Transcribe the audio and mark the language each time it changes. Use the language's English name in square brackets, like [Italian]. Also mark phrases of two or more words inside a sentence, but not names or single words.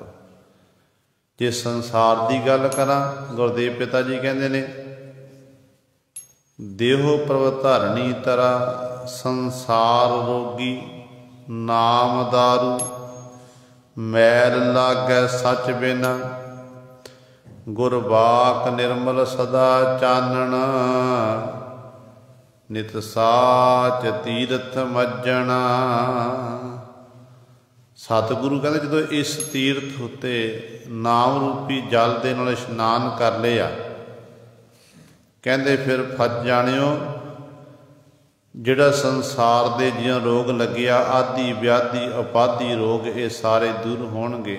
[Punjabi] ਜੇ ਸੰਸਾਰ ਦੀ ਗੱਲ ਕਰਾਂ, ਗੁਰਦੇਵ ਪਿਤਾ ਜੀ ਕਹਿੰਦੇ ਨੇ, ਦੇਹੋ ਪ੍ਰਭ ਧਰਣੀ ਤਰਾ, ਸੰਸਾਰ ਰੋਗੀ ਨਾਮ ਦਾਰੂ, ਮੈਲ ਲਾਗੈ ਸਚ ਬਿਨ, ਗੁਰਬਾਕ ਨਿਰਮਲ ਸਦਾ ਚਾਨਣ, ਨਿਤ ਸਾਚ ਤੀਰਥ ਮਜਣਾ। ਸਤਗੁਰੁ ਕਹਤੇ ਜਦੋਂ ਇਸ ਤੀਰਥ ਉੱਤੇ ਨਾਮ ਰੂਪੀ ਜਲ ਦੇ ਨਾਲ ਇਸ਼ਨਾਨ ਕਰ ਲਿਆ, ਕਹਿੰਦੇ ਫਿਰ ਫਸ ਜਾਣਿਓ ਜਿਹੜਾ ਸੰਸਾਰ ਦੇ ਜਿਹਾਂ ਰੋਗ ਲੱਗਿਆ, ਆਦਿ ਵਿਆਧੀ ਉਪਾਧੀ ਰੋਗ, ਇਹ ਸਾਰੇ ਦੂਰ ਹੋਣਗੇ।